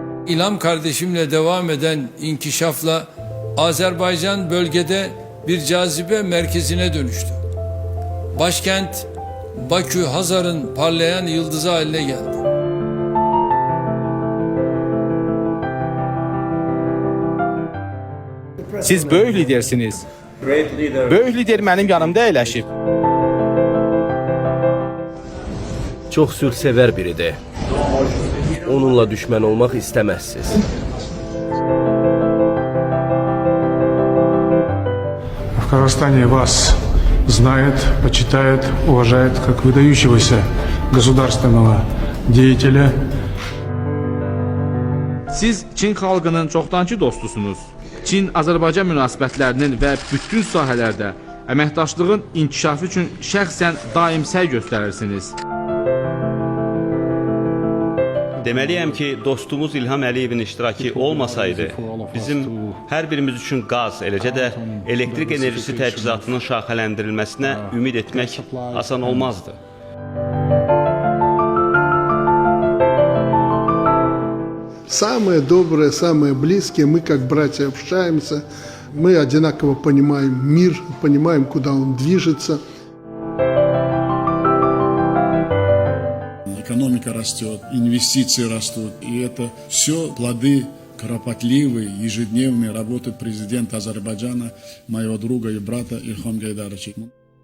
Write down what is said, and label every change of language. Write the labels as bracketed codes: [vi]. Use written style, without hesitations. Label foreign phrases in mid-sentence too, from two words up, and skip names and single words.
[tr] İlham kardeşimle devam eden inkişafla Azerbaycan bölgede bir cazibe merkezine dönüştü. Başkent Bakü, Hazar'ın parlayan yıldızı haline geldi. [az] Siz böyük lidersiniz. Böyük lider mənim yanımda əyləşib. Çox sülhsevər biridir. Onunla düşmən olmaq istəməzsiniz. [ru] В Казахстане вас знает, почитает, уважает как выдающегося государственного деятеля. [az] Siz Çin xalqının çoxdankı dostusunuz. Çin-Azərbaycan münasibətlərinin və bütün sahələrdə əməkdaşlığın inkişafı üçün şəxsən daim səy göstərirsiniz. Deməliyəm ki, dostumuz İlham Əliyevin iştirakı olmasaydı, bizim hər birimiz üçün qaz, eləcə də elektrik enerjisi təchizatının şaxələndirilməsinə ümid etmək asan olmazdı. [ru] Самые добрые, самые близкие, мы как братья общаемся, мы одинаково понимаем мир, понимаем, куда он движется. Экономика растет, инвестиции растут, и это все плоды кропотливой, ежедневной работы президента Азербайджана, моего друга и брата Ильхам Гайдаровича.